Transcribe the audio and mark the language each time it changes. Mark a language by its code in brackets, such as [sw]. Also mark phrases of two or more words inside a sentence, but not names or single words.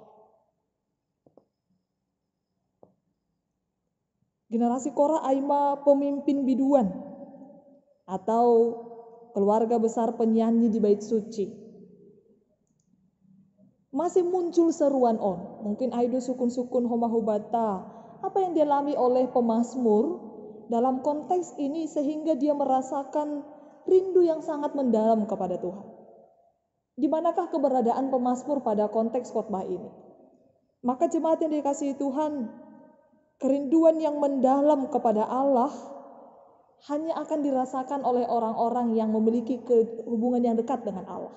[id] Generasi Korah aima pemimpin biduan atau keluarga besar penyanyi di bait suci. Masih muncul seruan on. [bts] Mungkin aido sukun-sukun homahubata. [id] Apa yang dialami oleh pemazmur dalam konteks ini sehingga dia merasakan rindu yang sangat mendalam kepada Tuhan. Di manakah keberadaan pemazmur pada konteks khotbah ini? Maka jemaat yang dikasihi Tuhan, kerinduan yang mendalam kepada Allah hanya akan dirasakan oleh orang-orang yang memiliki hubungan yang dekat dengan Allah.